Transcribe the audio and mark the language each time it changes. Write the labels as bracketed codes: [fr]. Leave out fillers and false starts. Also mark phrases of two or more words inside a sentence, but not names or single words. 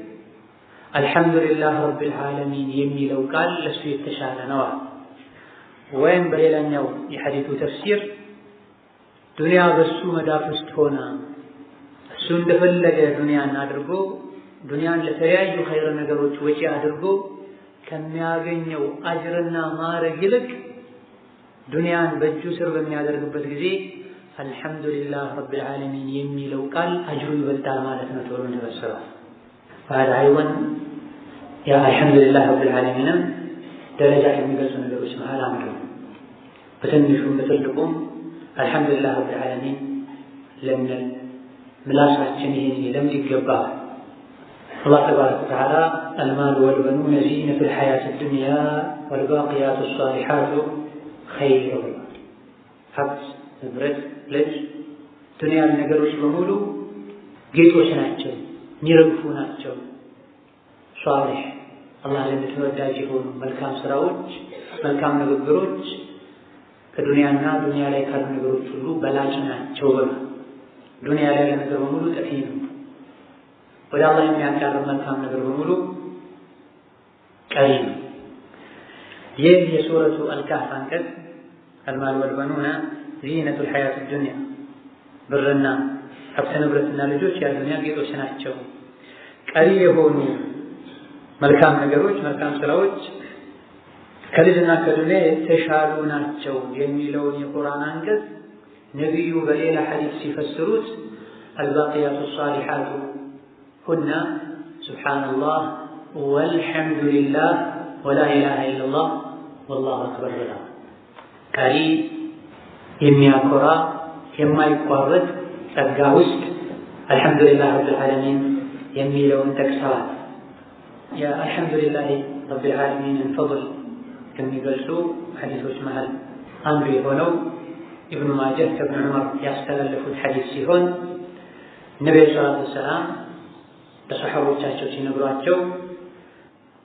[ar] الحمد لله رب العالمين [am] የሚለው ቃል ለሱ የተሻለ ነው። ወይም በሌላኛው የሐዲሱ ተፍሲር ዱንያ በሱ መዳፍ ውስጥ ሆና እሱ እንደፈለገ ዱንያን አድርጎ ዱንያን ለተለያዩ ኸይር ነገሮች ወጪ አድርጎ ከሚያገኘው አጅርና ማዕረግ ይልቅ ዱንያን በእጁ ስር በሚያደርግበት ጊዜ [ar] الحمد لله رب العالمين [am] የሚለው ቃል አጅሩ ይበልጣል ማለት ነው ተብሎ ተፈሰሯል። [ar] هذا أيضا يا الحمد لله رب العالمين درجات [am] የሚገልጹ ነገሮች መሃል አንዱ ነው። በትንሹም በትልቁም [ar] الحمد لله رب العالمين [am] ለምን ምላሳችን ይሄን ለምን ይገባል? [ar] الله تبارك وتعالى المال والبنون زينة الحياة الدنيا والباقيات الصالحات خير [am] ሀብት ንብረት ልጅ ዱንያ ነገሮች በሙሉ ጌጦች ናቸው፣ የሚረግፉ ናቸው። ሷሊህ አላህ ዘንድ ተወዳጅ የሆኑ መልካም ስራዎች፣ መልካም ንግግሮች ከዱንያና ዱንያ ላይ ካሉ ነገሮች ሁሉ በላጭ ናቸው። ዱንያ ላይ ያለ ነገር በሙሉ ጠፊ ነው። ወደ አላህ የሚያቀርብ መልካም ነገር በሙሉ ቀሪ ነው። ይህ የሱረቱ አልካህፍ አንቀጽ [ar] المال والبنون زينة الحياة الدنيا [am] ብርና ሀብት ንብረትና ልጆች የዱንያ ጌጦች ናቸው። ቀሪ የሆኑ መልካም ነገሮች፣ መልካም ስራዎች ከልጅና ከዱንያ የተሻሉ ናቸው የሚለውን የቁርአን አንቀጽ ነብዩ በሌላ ሐዲስ ሲፈስሩት [ar] الباقيات الصالحات هن سبحان الله والحمد لله ولا إله إلا الله والله أكبر [am] ብለዋል። ቀሪ የሚያኮራ የማይቋረጥ ጸጋ ውስጥ [ar] الحمد لله رب العالمين [am] የሚለውን ጠቅሰዋል። [ar] الحمد لله رب العالمين [am] ፈድል ከሚገልጹ ሐዲሶች መሃል አንዱ የሆነው ኢብኑ ማጀህ ከኢብኑ ዑመር ያስተላለፉት ሐዲስ ሲሆን ነብዩ [ar] صلى الله عليه وسلم [am] ለሰሐቦቻቸው ሲነግሯቸው